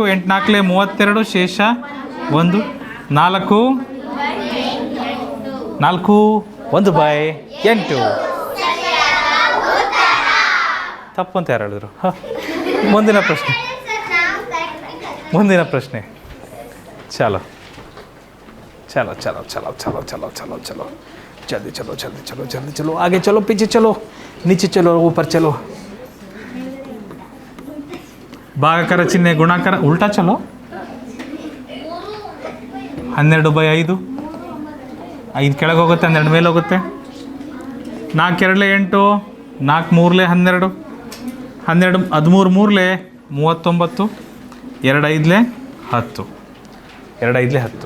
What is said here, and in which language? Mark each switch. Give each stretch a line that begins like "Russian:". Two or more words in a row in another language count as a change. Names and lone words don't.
Kannada: 8 4 32 ಶೇಷ 1 4 4 1/8. ತಪ್ಪು ಅಂತ ಯಾರು ಹೇಳಿದ್ರು? ಮುಂದಿನ ಪ್ರಶ್ನೆ.
Hindi: ಚಲೋ चलो चलो चलो चलो चलो चलो चलो जल्दी चलो जल्दी चलो जल्दी चलो आगे चलो पीछे चलो नीचे चलो ऊपर चलो.
Kannada: ಭಾಗಾಕಾರ ಚಿಹ್ನೆ ಗುಣಾಕಾರ
Hindi: उल्टा चलो.
Kannada: 12/5. 5 ಕೆಳಗೆ ಹೋಗುತ್ತೆ, 12 ಮೇಲೆ ಹೋಗುತ್ತೆ. 4 2 8, 4 3 12, 12 13 3 39, 2 5 10, 2 5 10.